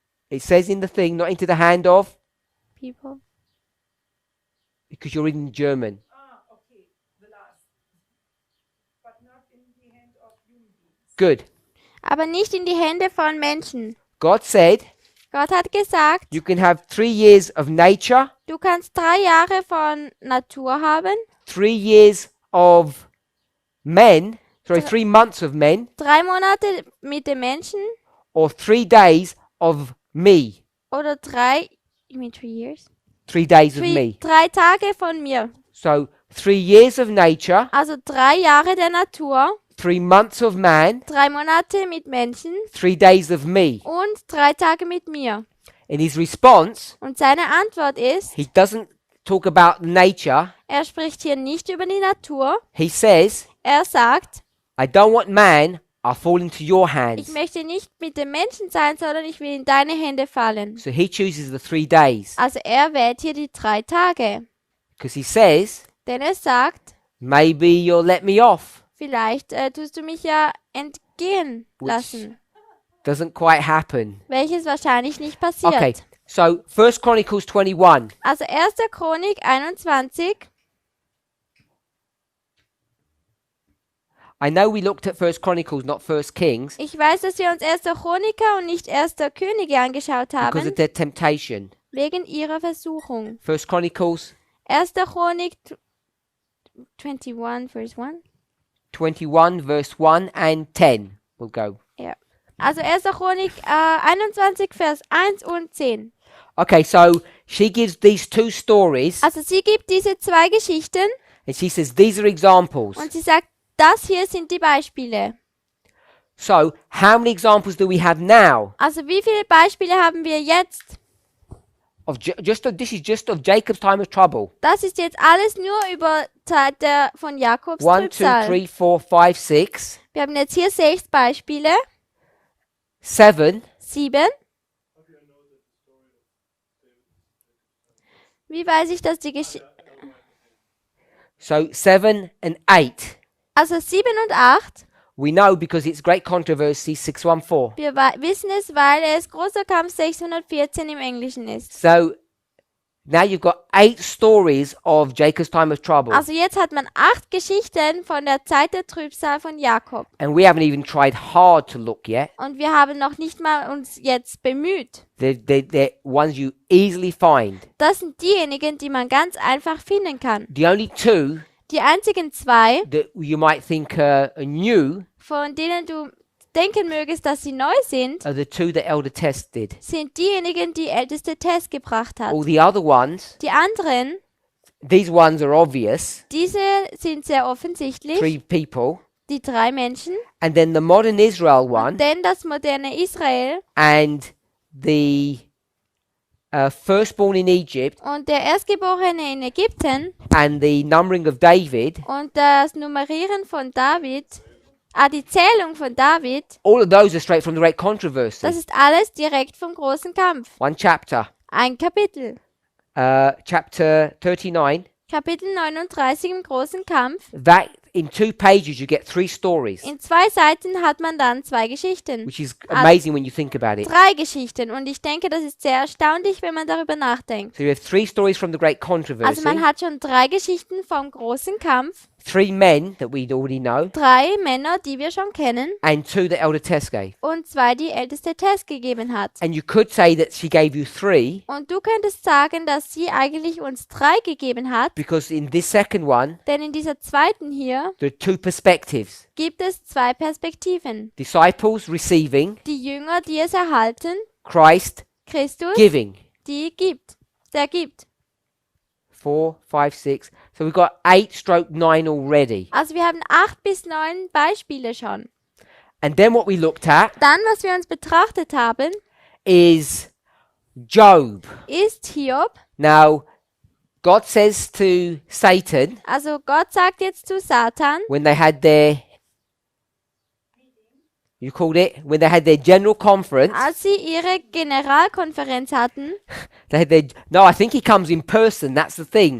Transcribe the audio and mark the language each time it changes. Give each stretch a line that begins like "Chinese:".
English: It says in the thing, not into the hand of. People. Because you're reading German. Okay, the last. But not in the hand of human beings. Good.
German: Aber nicht in die Hände von Menschen.
English: God said,
German: Gott hat gesagt,
English: you can have 3 years of nature,
German: du kannst 3 Jahre von Natur haben,
English: 3 years of men, 3 months of men,
German: 3 Monate mit den Menschen
English: or 3 days of me. oder 3, you mean 3 years? 3 days of me.
German: 3 Tage von mir.
English: So 3 years of nature,
German: Also 3 Jahre der Natur,
English: 3 months of man,
German: 3 Monate mit Menschen
English: 3 days of me.
German: und 3 Tage mit mir.
English: In his response,
German: Und seine Antwort ist,
English: he doesn't talk about nature.
German: er spricht hier nicht über die Natur.
English: He says,
German: Er sagt,
English: I don't want man, I'll fall into your
German: ich
English: hands.
German: möchte nicht mit den Menschen sein, sondern ich will in deine Hände fallen.
English: So he chooses the 3 days.
German: Also er wählt hier die 3 Tage.
English: Because he says,
German: Denn er sagt,
English: maybe you'll let me off.
German: vielleicht tust du mich ja entgehen lassen.
English: Doesn't quite happen.
German: Welches wahrscheinlich nicht passiert.
English: Okay, so 1 Chronicles 21.
German: Also 1. Chronik 21.
English: I know we looked at 1 Chronicles, not 1 Kings,
German: Ich weiß, dass wir uns 1. Chroniker und nicht 1. Könige angeschaut
English: because
German: haben,
English: of their temptation.
German: wegen ihrer Versuchung.
English: 1 Chronicles
German: 1. Chronik 21, Vers 1.
English: 21, verse 1 and 10. We'll go.
German: Ja. Also 1. Chronik 21, Vers 1 und 10.
English: Okay, so she gives these two stories
German: Also sie gibt diese zwei Geschichten
English: and she says these are examples.
German: und sie sagt, das hier sind die Beispiele.
English: So, how many examples do we have now?
German: Also wie viele Beispiele haben wir jetzt?
English: This is just of Jacob's time of trouble.
German: Das ist jetzt alles nur über Zeit von Jakobs
English: 1, 2,
German: Trübsal.
English: 3, 4, 5, 6,
German: Wir haben jetzt hier 6 Beispiele.
English: 7.
German: 7. Wie weiß ich, dass die Geschichte...
English: So 7 and 8.
German: Also 7 und 8.
English: We know because it's great controversy 614.
German: Wir wissen es, weil es großer Kampf 614 im Englischen ist.
English: So now you've got 8 stories of Jacob's time of trouble.
German: Also jetzt hat man 8 Geschichten von der Zeit der Trübsal von Jakob.
English: And we haven't even tried hard to look yet.
German: Und wir haben noch nicht mal uns jetzt bemüht.
English: They're ones you easily find.
German: Das sind diejenigen, die man ganz einfach finden kann.
English: The only two
German: Die einzigen 2,
English: that you might think are new
German: von denen du denken mögest, dass sie neu sind,
English: are the two that Elder Tess did.
German: sind diejenigen, die älteste Tess gebracht hat.
English: All the other ones,
German: Die anderen,
English: these ones are obvious.
German: diese sind sehr offensichtlich,
English: 3 people.
German: die 3 Menschen.
English: And then the modern Israel one
German: Denn das moderne Israel
English: and the firstborn in Egypt
German: und der Erstgeborene in Ägypten
English: and the numbering of David,
German: und das Nummerieren von David, die Zählung von David,
English: all of those are straight from the great controversy.
German: das ist alles direkt vom großen Kampf.
English: One chapter,
German: Ein Kapitel.
English: chapter 39.
German: Kapitel 39 im großen Kampf.
English: That in 2 pages you get 3 stories,
German: In 2 Seiten hat man dann 2 Geschichten.
English: which is amazing when you think about it.
German: 3 Geschichten. Und ich denke, das ist sehr erstaunlich, wenn man darüber nachdenkt.
English: So you have 3 stories from the great
German: Also
English: controversy,
German: man hat schon 3 Geschichten vom großen Kampf,
English: 3 men that we already know,
German: 3 Männer, die wir schon kennen,
English: and 2 that Elder Tess gave.
German: und 2, die älteste Tess gegeben hat.
English: And you could say that she gave you 3
German: Und du könntest sagen, dass sie eigentlich uns 3 gegeben hat,
English: because in this second one
German: denn in dieser zweiten hier
English: there are 2 perspectives.
German: gibt es 2 Perspektiven.
English: Disciples receiving,
German: Die Jünger, die es erhalten,
English: Christ
German: Christus,
English: giving.
German: die gibt, der gibt.
English: 4, 5, 6. So we've got 8/9 already.
German: Also wir haben 8 bis 9 Beispiele schon.
English: And then what we looked at
German: Dann, was wir uns betrachtet haben,
English: is Job.
German: ist Hiob.
English: Now, God says to Satan,
German: Also Gott sagt jetzt zu Satan,
English: when they had their, you called it, when they had their general conference,
German: als sie ihre Generalkonferenz hatten,
English: they had their, no, I think he comes in person, that's the thing.